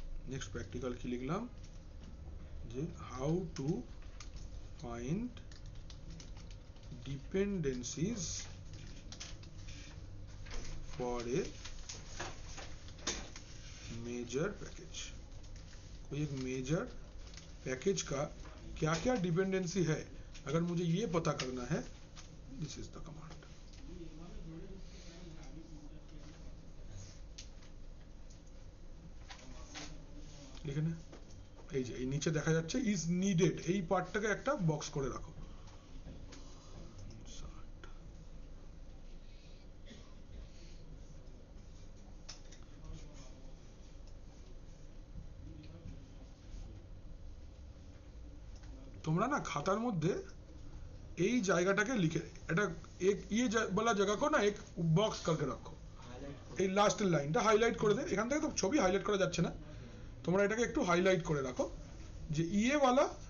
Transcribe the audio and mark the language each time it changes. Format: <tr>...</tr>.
<bn>Next practical কি লিখলাম যে</bn> <en>How to find dependencies for a major package।</en> <hi>कोई एक मेजर पैकेज का क्या क्या डिपेंडेंसी है, अगर मुझे ये पता करना है,</hi> <en>This is the command.</en> <bn>লিখে নে, এই যে এই নিচে দেখা যাচ্ছে ইজ নিডেড, এই পার্টটাকে একটা বক্স করে রাখো। তোমরা না খাতার মধ্যে এই জায়গাটাকে লিখে, এটা এক</bn> <hi>ये वाला जगह को ना एक बॉक्स करके रखो,</hi> <bn>এই লাস্টের লাইনটা হাইলাইট করে দে, এখান থেকে তো ছবি হাইলাইট করা যাচ্ছে না, তোমরা এটাকে একটু হাইলাইট করে রাখো যে</bn> <hi>ये वाला</hi>